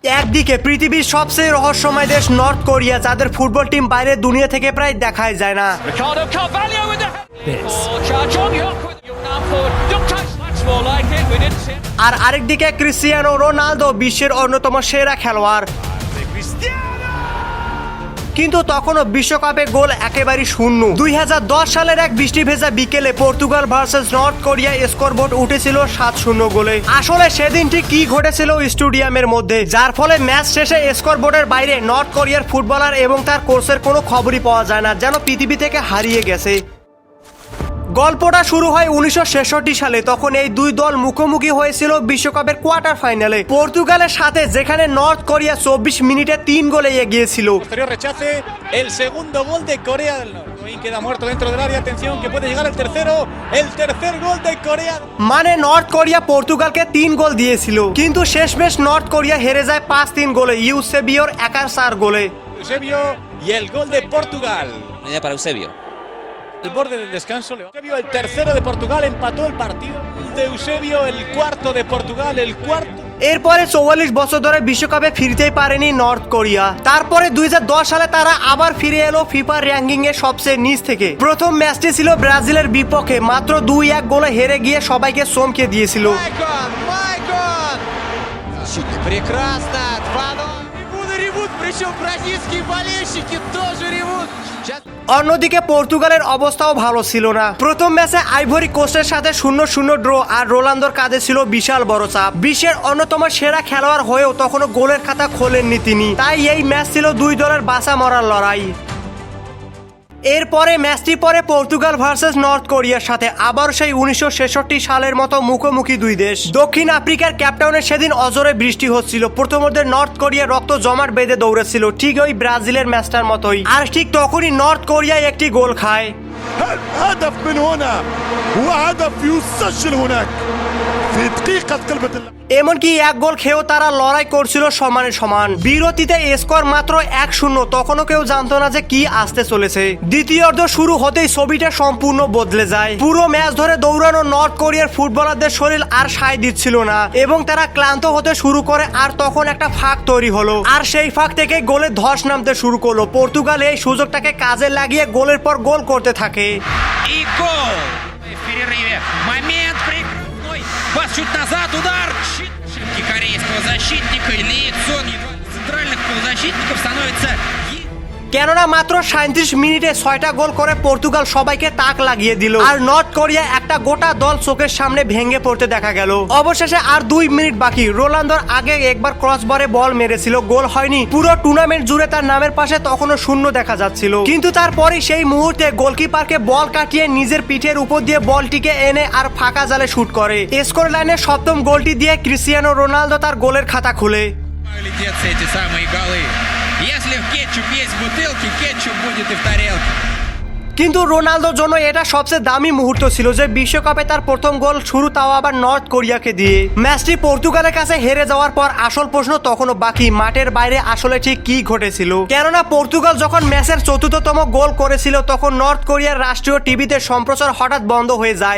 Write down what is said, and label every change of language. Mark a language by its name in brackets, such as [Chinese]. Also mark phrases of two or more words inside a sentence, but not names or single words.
[Bangla] একদিকে পৃথিবীর সবচেয়ে রহস্যময় দেশ নর্থ কোরিয়া, যাদের ফুটবল টিম বাইরে দুনিয়া থেকে প্রায় দেখাই যায় না। [English] Ricardo Carvalho with the Cha Jong-hyuk with Yunnan forward. Duk-tae, much more like it. We didn't see it. [Bangla] আর আরেকদিকে ক্রিস্টিয়ানো রোনালদো বিশ্বের অন্যতম সেরা খেলোয়াড়, কিন্তু তখনও বিশ্বকাপে গোল একেবারেই শূন্য। 2010 সালের এক বৃষ্টি ভেজা বিকেলে পর্তুগাল ভার্সেস নর্থ কোরিয়া স্কোরবোর্ড উঠেছিল 7-0 গোলে। আসলে সেদিন ঠিক কি ঘটেছিল স্টেডিয়ামের মধ্যে, যার ফলে ম্যাচ শেষে স্কোরবোর্ডের বাইরে নর্থ কোরিয়ার ফুটবলার এবং তার কোচের কোনো খবরই পাওয়া যায় না, যেন পৃথিবী থেকে হারিয়ে গেছে। গল্পটা শুরু হয় 1966 সালে। তখন এই দুই দল মুখোমুখি হয়েছিল বিশ্বকাপের [English] quarter final [Bangla] পর্তুগালের সাথে, যেখানে নর্থ কোরিয়া 24 মিনিটে 3 গোলে এগিয়েছিল। [Spanish] Posterior rechace, el segundo gol de Corea del Norte. Higuaín queda muerto dentro del área, atención que puede llegar el tercer gol de Corea. [Bangla] মানে নর্থ কোরিয়া পর্তুগালকে 3 গোল দিয়েছিল, কিন্তু শেষমেশ নর্থ কোরিয়া হেরে যায় 5-3 গোলে ইউসেবিওর একার 4 গোলে। [Spanish] Eusebio y el gol de Portugal. Media para Eusebio. El borde del descanso, Eusebio el tercero de Portugal, empató el partido. De Eusebio el cuarto de Portugal, el cuarto. [Bangla] এরপরে 44 বছর ধরে বিশ্বকাপে ফিরতেই পারেনি নর্থ কোরিয়া। তারপরে 2010 সালে তারা আবার ফিরে এলো ফিফা র্যাঙ্কিং এর সবচেয়ে নিচ থেকে। প্রথম ম্যাচটি ছিল ব্রাজিলের বিপক্ষে, মাত্র 2-1 গোলে হেরে গিয়ে সবাইকে চমকে দিয়েছিল। [Russian] Майкон! Прекрасно! 2-0. Ревут, причем бразильские болельщики тоже ревут. [Bangla] অন্যদিকে পর্তুগালের অবস্থাও ভালো ছিল না। প্রথম ম্যাচে আইভরি কোস্টের সাথে 0-0 ড্র, আর রোনালদোর কাঁধে ছিল বিশাল বড় চাপ। বিশ্বের অন্যতম সেরা খেলোয়াড় হয়েও তখনও গোলের খাতা খোলেননি তিনি। তাই এই ম্যাচ ছিল দুই দলের বাঁচা মরার লড়াই। এরপরে ম্যাচটি পরে পর্তুগাল ভার্সেস নর্থ কোরিয়ার সাথে, আবার সেই 1966 সালের মতো মুখোমুখি দুই দেশ। দক্ষিণ আফ্রিকার ক্যাপটাউনে সেদিন অজরে বৃষ্টি হচ্ছিল। প্রথমার্ধে নর্থ কোরিয়া রক্ত জমাট বেঁধে দৌড়েছিল, ঠিক ওই ব্রাজিলের ম্যাচটার মতোই। আর ঠিক তখনই নর্থ কোরিয়া একটি গোল খায়। [Arabic] هدف من هنا وهدف يسجل هناك في دقيقة قلبة اللعب. [Bangla] এমনকি এক গোল খেয়েও তারা লড়াই করছিল সমানে সমান। বিরতিতে স্কোর মাত্র 1-0, তখনও কেউ জানতো না যে কি আসতে চলেছে। দ্বিতীয়ার্ধ শুরু হতেই ছবিটা সম্পূর্ণ বদলে যায়। পুরো ম্যাচ ধরে দৌড়ানো নর্থ কোরিয়ার ফুটবলারদের শরীর আর সায় দিচ্ছিল না এবং তারা ক্লান্ত হতে শুরু করে। আর তখন একটা ফাঁক তৈরি হলো, আর সেই ফাঁক থেকে গোলের ধস নামতে শুরু করলো। পর্তুগাল এই সুযোগটাকে কাজে লাগিয়ে গোলের পর গোল করতে থাকে। [Russian] И гол! В перерыве. Момент прикрывной. Пас чуть назад. Удар. Ошибки корейского защитника. И лицо центральных полузащитников становится... [Bangla] কেননা মাত্র 37 মিনিটে 6টা গোল করে পর্তুগাল সবাইকে তাক লাগিয়ে দিল, আর নর্থ কোরিয়া একটা গোটা দল চোখের সামনে ভেঙে পড়তে দেখা গেল। অবশেষে আর 2 মিনিট বাকি। রোনালদোর আগে একবার ক্রসবারে বল মেরেছিল, গোল হয়নি। পুরো টুর্নামেন্ট জুড়ে তার নামের পাশে তখনও শূন্য দেখা যাচ্ছিল, কিন্তু তারপরে সেই মুহূর্তে গোলকিপারকে বল কাটিয়ে নিজের পিঠের উপর দিয়ে বলটিকে এনে আর ফাঁকা জালে শুট করে। স্কোর লাইনের সপ্তম গোলটি দিয়ে ক্রিস্টিয়ানো রোনালদো তার গোলের খাতা খুলে। [Russian] Летят эти самые голы. Если в кетчуп есть в бутылке, кетчуп будет и в тарелке. [Bangla] কিন্তু রোনালদোর জন্য এটা সবচেয়ে দামি মুহূর্ত ছিল যে বিশ্বকাপে তার প্রথম গোল শুরু, তাও আবার নর্থ কোরিয়াকে দিয়ে। ম্যাচটি পর্তুগালের কাছে হেরে যাওয়ার পর আসল প্রশ্ন তখনও বাকি, মাঠের বাইরে আসলে ঠিক কি ঘটেছিল। কেননা পর্তুগাল যখন ম্যাচের ৪র্থতম গোল করেছিল, তখন নর্থ কোরিয়ার রাষ্ট্রীয় টিভিতে সম্প্রচার হঠাৎ বন্ধ হয়ে যায়।